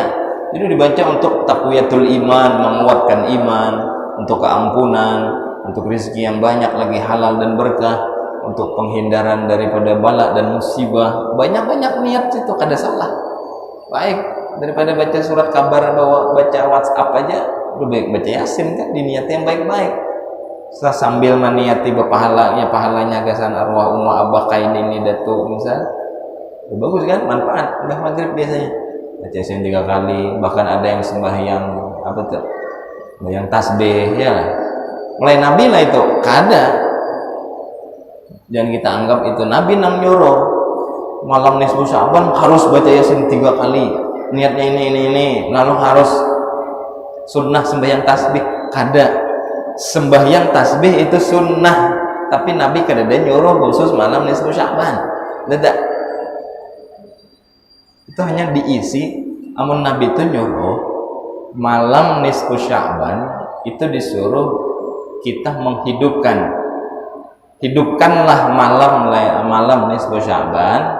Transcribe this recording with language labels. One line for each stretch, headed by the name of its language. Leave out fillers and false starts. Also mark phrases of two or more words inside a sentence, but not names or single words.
Indonesian: Jadi dibaca untuk
Arabic: taqwiyatul iman,
Indonesian: menguatkan iman, untuk keampunan, untuk rezeki yang banyak lagi halal dan berkah, untuk penghindaran daripada bala dan musibah.
Banjar: Banyak-banyak niat itu kada salah. Baik daripada baca surat kabar bahwa baca WhatsApp aja, lebih baik baca Yasin kan, diniati yang baik-baik. Sambil meniati pahalanya gasan arwah umma abah kain ini datu misal.
Indonesian: Bagus kan, manfaat. Udah maghrib biasanya baca Yasin 3 kali, bahkan ada yang sembahyang apa tuh?
Banjar: Yang tasbih ya. Mulai Nabi lah itu, kada. Jangan kita anggap itu Nabi nang nyuruh.
Indonesian: Malam nisfu Sya'ban harus baca Yasin 3 kali.
Banjar: Niatnya ini, lalu harus sunnah sembahyang tasbih, kada. Sembahyang tasbih itu sunnah, tapi Nabi kada ada nyuruh khusus malam nisfu Sya'ban.
Indonesian: Tidak. Itu hanya diisi.
Banjar: Amun Nabi itu nyuruh malam nisfu Sya'ban itu disuruh kita hidupkanlah malam nisfu Sya'ban.